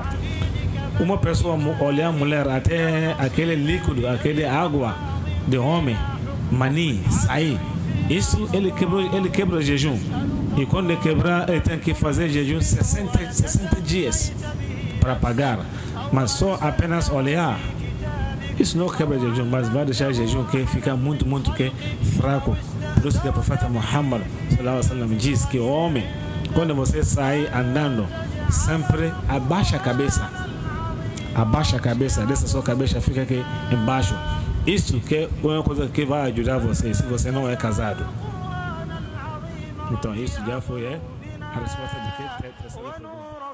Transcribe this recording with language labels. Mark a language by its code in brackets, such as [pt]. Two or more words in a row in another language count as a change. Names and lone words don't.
[pt] Uma pessoa olhar a mulher até aquele líquido, aquele água de homem, mani, sair, isso ele quebra o jejum. E quando ele quebrar, ele tem que fazer jejum 60 dias para pagar. Mas só apenas olhar Isso não quebra jejum, mas vai deixar jejum que fica muito que fraco. Por isso que o profeta Muhammad [ar] sallallahu alaihi wasallam [pt] diz que o homem, quando você sai andando, sempre abaixa a cabeça. Abaixa a cabeça, dessa sua cabeça fica aqui embaixo. Isso que é uma coisa que vai ajudar você se você não é casado. Então isso já foi a resposta de que terceira pergunta.